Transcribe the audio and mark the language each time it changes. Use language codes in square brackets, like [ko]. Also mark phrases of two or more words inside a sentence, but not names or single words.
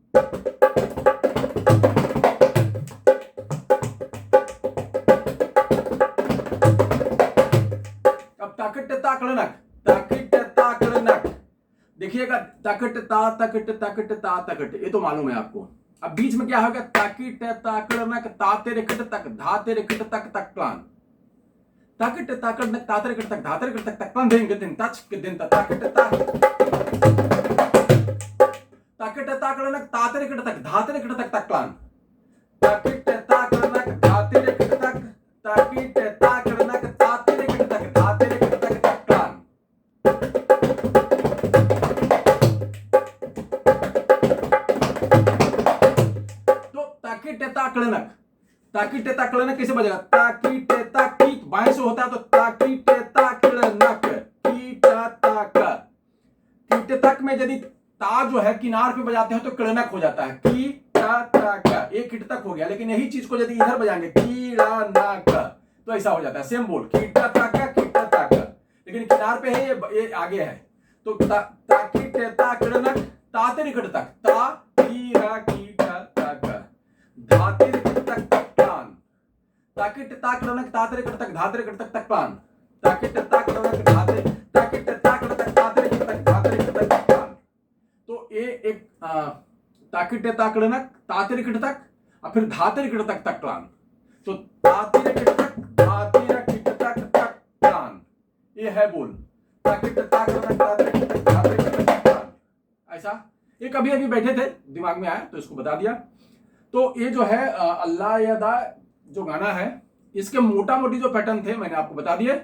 [hi] अब तकट ताकड़नक देखिएगा, तकट ता तकट, ये तो मालूम है आपको। अब बीच में क्या होगा, तकट ताकड़नक तातेरे कट तक धातेरे कट तक तकड़ान, ताकट ताकड़नक तातेरे कट तक धातेरे कट तक तकड़ान, देंगे दिन तच के दिन ताकट ताकड़नक तातेरे कट तक धातेरे कट तक तकड़ान, ताकट ताकड़नक धातेरे कट तक ताकट ताकड़नक तातेरे कट तक धातेरे कट तक तकड़ान। तो ताकट ताकड़नक कैसे बजेगा, ताकीट ताकीट बाएं से होता है, तो ताकीट ताकड़नक कीटा ताक, कीट तक में यदि ता जो है किनार पे बजाते हैं तो कड़नक हो जाता है, कीटा ताक, एक कीट तक हो गया। लेकिन यही चीज को यदि इधर बजाएंगे कीड़ा नाक, तो ऐसा हो जाता है, सेम बोल कीटा ताक, लेकिन किनार पे है, ये आगे है, तो ताकीट ताकड़नक तातेरे कट तक ता कीरा कीटा ताक धातेरे कट तक तकड़ान, ताकट ताकड़नक तातेरे कट तक धातेरे कट तक तकड़ान, ताकट ताकड़नक धातेरे ताकट ताकड़ तक तातेरे कट तक धातेरे कट तक तकड़ान। तो ये एक ताकट ताकड़नक तातेरे कट तक और फिर धातेरे कट तक तकड़ान, तो तातेरे कट तक ये है बोल, ऐसा। ये कभी अभी बैठे थे, दिमाग में आया तो इसको बता दिया। तो ये जो है अल्लाह यदा जो गाना है, इसके मोटा मोटी जो पैटर्न थे मैंने आपको बता दिए।